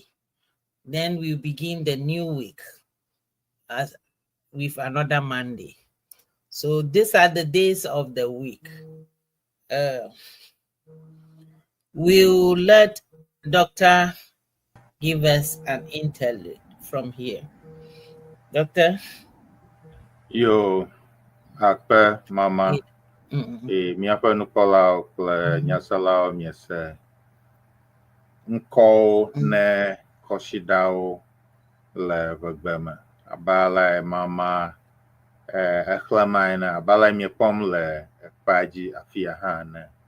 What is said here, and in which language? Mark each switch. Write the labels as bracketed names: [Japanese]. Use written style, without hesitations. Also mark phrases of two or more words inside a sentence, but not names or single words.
[English] Then we begin the new week as with another Monday. So these are the days of the week. We'll let Doctor give us an interlude from here. Doctor? [Ewe] Yo, akpe mama. Miaƒe nukpɔlawo kple nyaselawo miese ŋkɔwo ne kɔsidawo le Eʋegbe me. Abala mama exlẽma ene, abala miekpɔm le ekpea dzi afia hã ne.